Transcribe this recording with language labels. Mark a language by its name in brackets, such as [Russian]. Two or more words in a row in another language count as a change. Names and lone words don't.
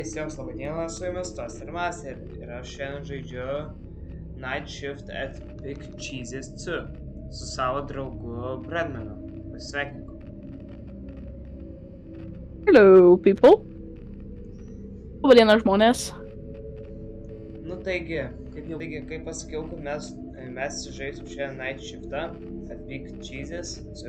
[Lithuanian] Visiems labai diena, su jumis Toaster Master ir aš šiandien žaidžiu Night Shift at Big Cheeses 2 su savo draugu Bradmanu. Pasveikinku. [English] Hello, people. [Lithuanian] Labą dieną, žmonės. Nu taigi, kaip pasakiau, kad mes žaisim šiandien Night Shift'ą at Big Cheeses 2.